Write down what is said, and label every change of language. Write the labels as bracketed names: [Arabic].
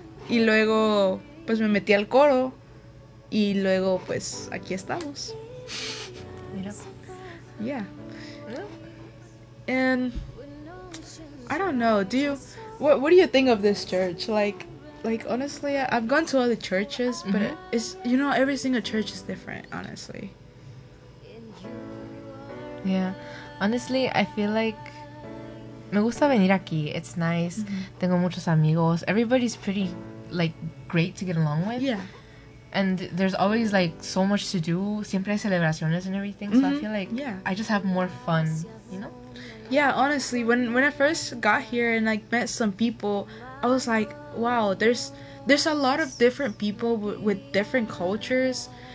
[Spanish] Y luego, pues, me metí al coro y luego, pues, aquí estamos. Mira. [English] Yeah. And I don't know, what do you think of this church? Like honestly, I've gone to other churches, but it's, you know, every single church is different, honestly. Yeah. Honestly, I feel like [Spanish] me gusta venir aquí. [English] It's nice. [Spanish] Mm-hmm. Tengo muchos amigos. [English] Everybody's pretty like great to get along with. Yeah. And there's always like so much to do. [Spanish] Siempre hay celebraciones [English] and everything. Mm-hmm. So I feel like I just have more fun, you know? Yeah, honestly, when I first got here and like met some people, I was like, wow, there's a lot of different people with different cultures.